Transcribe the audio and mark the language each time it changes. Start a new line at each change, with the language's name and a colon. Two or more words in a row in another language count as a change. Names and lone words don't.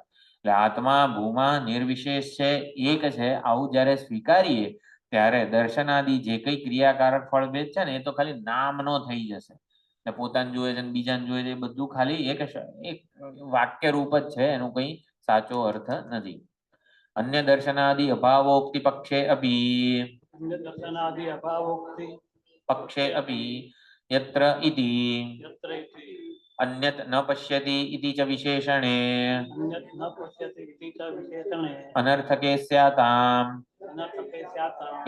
Gujarati: એટલે આત્મા ભૂમા નિર્વિશેષ છે, એક છે, આવું જ્યારે સ્વીકારીએ ત્યારે દર્શનાદિ જે કઈ ક્રિયાકારક ફળભેદ છે ને એ તો ખાલી નામનો થઈ જશે. પોતાને જુએ છે બીજાને જુએ છે એ બધું ખાલી એક વાક્ય રૂપ જ છે, એનું કઈ સાચો અર્થ નથી.
Sanskrit: અન્ય દર્શનાદિ અભાવોક્તિ પક્ષે અપી अन्य दर्शनादि अभावोक्ति पक्षे अपि यत्र इति यत्र इति अन्यत् न पश्यति इति च विशेषणे अन्यत् न पश्यति इति च विशेषणे अनर्थके स्याताम् अनर्थके स्याताम्